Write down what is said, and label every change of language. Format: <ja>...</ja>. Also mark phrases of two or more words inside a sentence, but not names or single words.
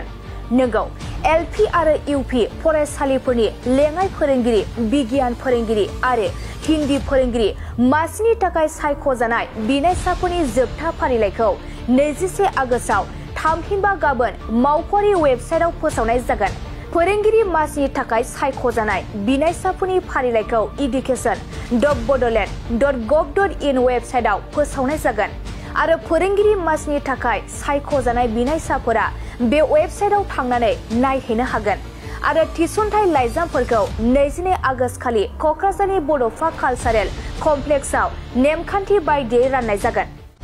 <brx>नंगौ, एलपि आरो इउपि फरायसालिफोरनि लेङाइ फोरोंगिरि, बिगियान फोरोंगिरि आरो हिन्दी फोरोंगिरि मासिनि थाखाय सायख'जानाय बिनायसाफोरनि जोबथा फारिलाइखौ 21 आगस्तआव थामहिनबा गाबोन मावख'आरि वेबसाइटआव फोसावनाय जागोन। फोरोंगिरि मासिनि थाखाय सायख'जानाय बिनायसाफोरनि फारिलाइखौ education.bodoland.gov.in वेबसाइटआव फोसावनाय जागोन आरो फोरोंगिरि मासिनि थाखाय सायख'जानाय बिनायसाफोरा बे वेबसाइटआव थांनानै नायहैनो हागोन आरो थिसनथाइ लाइजामफोरखौ 22 आगस्त खालि क'क्राझारनि बड'फा कालचारेल कमप्लेक्सआव नेमखान्थि बायदियै राननाय जागोन।</brx>